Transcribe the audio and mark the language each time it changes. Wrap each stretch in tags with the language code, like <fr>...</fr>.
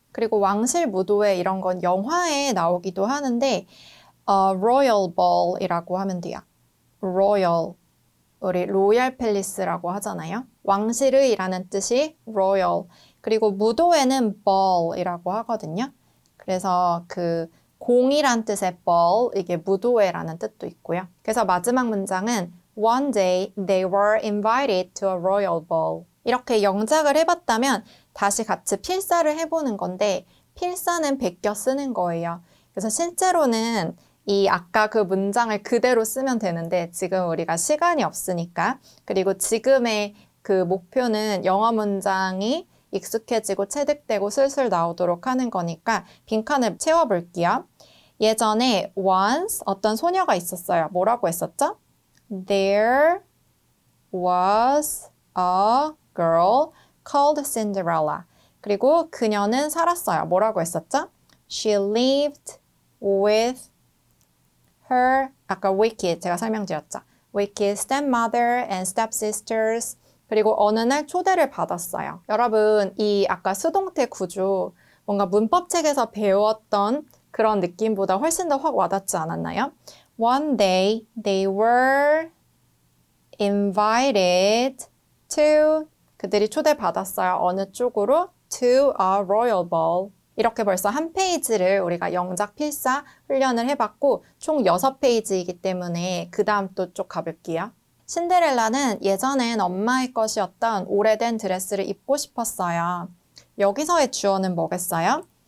<ko>그리고 왕실 무도회 이런 건 영화에 나오기도 하는데 royal ball이라고 하면 돼요. royal 우리 로얄 팰리스라고 하잖아요. 왕실의라는 뜻이 royal. 그리고 무도회는 ball이라고 하거든요. 그래서 그 공이란 뜻의 ball, 이게 무도회라는 뜻도 있고요. 그래서 마지막 문장은</ko> <en>One day they were invited to a royal ball.</en> <ko>이렇게 영작을 해봤다면 다시 같이 필사를 해보는 건데 필사는 베껴 쓰는 거예요. 그래서 실제로는 이 아까 그 문장을 그대로 쓰면 되는데 지금 우리가 시간이 없으니까 그리고 지금의 그 목표는 영어 문장이 익숙해지고 체득되고 슬슬 나오도록 하는 거니까 빈칸을 채워볼게요. 예전에 once 어떤 소녀가 있었어요. 뭐라고 했었죠?</ko> <en>There was a girl called Cinderella.</en> <ko>그리고 그녀는 살았어요. 뭐라고 했었죠?</ko> <en>She lived with her,</en> <ko>아까</ko> <en>wicked</en> <ko>제가 설명드렸죠.</ko> <en>wicked stepmother and stepsisters.</en> <ko>그리고 어느 날 초대를 받았어요. 여러분, 이 아까 수동태 구조 뭔가 문법책에서 배웠던 그런 느낌보다 훨씬 더 확 와닿지 않았나요?</ko> <en>One day they were invited to,</en> <ko>그들이 초대받았어요. 어느 쪽으로?</ko> <en>To a royal ball.</en> <ko>이렇게 벌써 한 페이지를 우리가 영작 필사 훈련을 해봤고 총 6페이지이기 때문에 그 다음 또 쪽 가볼게요. 신데렐라는 예전엔 엄마의 것이었던 오래된 드레스를 입고 싶었어요. 여기서의 주어는 뭐겠어요?</ko>